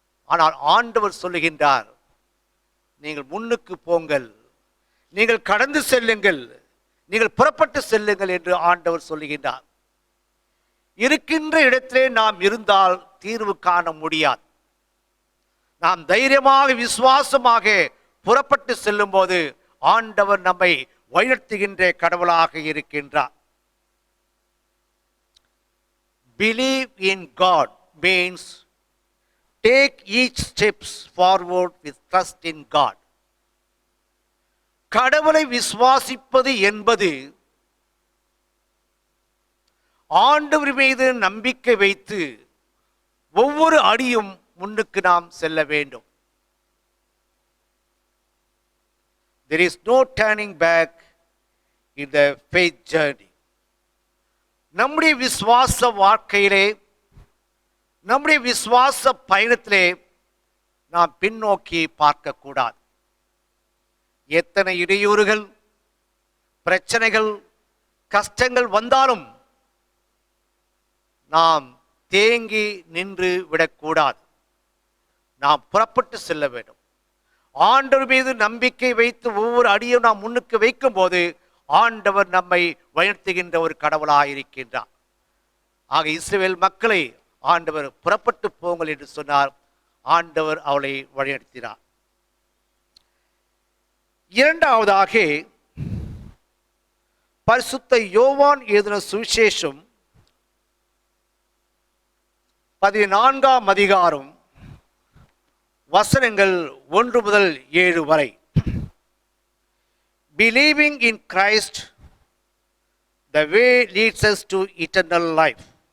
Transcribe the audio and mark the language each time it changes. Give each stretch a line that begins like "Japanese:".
Tamil: ஆனால் ஆண்டவர் சொல்லுகின்றார், நீங்கள் முன்னுக்கு போங்கள், நீங்கள் கடந்து செல்லுங்கள், நீங்கள் புறப்பட்டு செல்லுங்கள் என்று ஆண்டவர் சொல்லுகின்றார். இருக்கின்ற இடத்திலே நாம் இருந்தால் தீர்வு காண முடியாது. நாம் தைரியமாக விசுவாசமாக புறப்பட்டு செல்லும் போது ஆண்டவர் நம்மை வழிநடத்துகின்ற கடவுளாக இருக்கின்றார்.
English: Believe in God means take each steps forward with trust in God.
Tamil: கடவுளை விசுவாசிப்பது என்பது ஆண்டவர் மீது நம்பிக்கை வைத்து ஒவ்வொரு அடியும் முன்னுக்கு நாம் செல்ல வேண்டும்.
English: There is no turning back in the faith journey.
Tamil: நம்முடைய விசுவாச வாழ்க்கையிலே, நம்முடைய விசுவாச பயணத்திலே நாம் பின்னோக்கி பார்க்கக்கூடாது. எத்தனை இடையூறுகள், பிரச்சனைகள், கஷ்டங்கள் வந்தாலும் நாம் தேங்கி நின்று விடக்கூடாது. நாம் புறப்பட்டு செல்ல வேண்டும். ஆண்டவர் மீது நம்பிக்கை வைத்து ஒவ்வொரு அடியும் நாம் முன்னுக்கு வைக்கும் போது ஆண்டவர் நம்மை வழிநடத்துகின்ற ஒரு கடவுளாக இருக்கின்றார். ஆக இஸ்ரவேல் மக்களை ஆண்டவர் புறப்பட்டு போங்கள் என்று சொன்னார். ஆண்டவர் அவளை வழிநடத்தினார். இரண்டாவதாக பரிசுத்த யோவான் எழுதின சுவிசேஷம் 14ஆம் அதிகாரம் வசனங்கள் 1 முதல் 7 வரை.
English: Believing in Christ, the way leads us to eternal life.